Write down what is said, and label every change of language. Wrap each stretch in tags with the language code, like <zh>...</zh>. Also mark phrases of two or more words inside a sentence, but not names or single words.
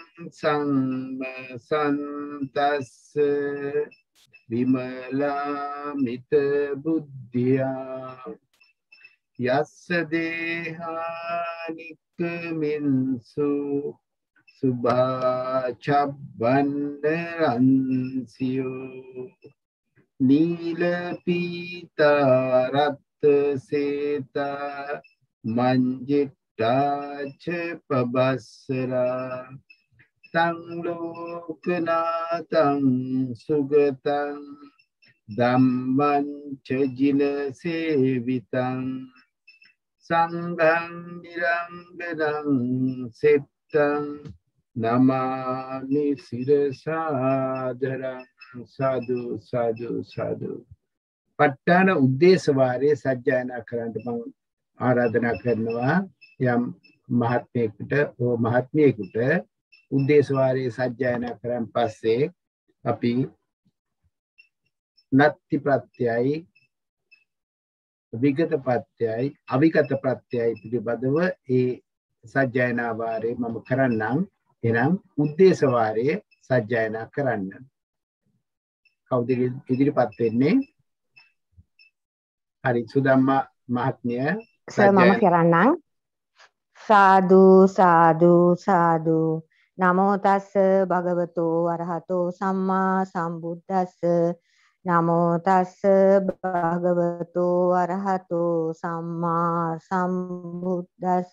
<pi>සම්මසන්තස්ස විමලාමිත බුද්ධියා යස්ස දේහානික්කමින්සු සුභාචබ්බන්න රන්සියෝ නීල පීතා රත් සේතා මංජිට්ටාච පබස්සරා තං ලෝකනාතං සුගතං ධම්මං ච ජින සේවිතං සංඝං නිරංගනං සෙත්තං නමාමි සිරසාදරං සාදු සාදු සාදු.</pi> <si>ප ဋ ාණ උද්දේශ වාරයේ සජ්ජායනා කරන්න මම ආරාධනා කරනවා. යම් මහත්මයෙකුට හෝ මහත්මියෙකුට උද්දේශ වාරයේ සජ්ජායනා කරන් පස්සේ අපි නත්ති ප්‍රත්‍යයයි විගත ප්‍රත්‍යයයි අවිගත ප්‍රත්‍යයයි පිළිබඳව ඒ සජ්ජායනා වාරයේ මම කරන්නම්. එනම් උද්දේශ වාරයේ සජ්ජායනා කරන්න. කවුද ඉදිරිපත් වෙන්නේ? හරි, සුදම්මා මහත්මිය මම කරන්නම්. සාදු සාදු සාදු.</si> <pi>නමෝ තස්ස භගවතු අරහතෝ සම්මා සම්බුද්දස්ස. නමෝ තස්ස භගවතු අරහතෝ සම්මා සම්බුද්දස්ස.</pi>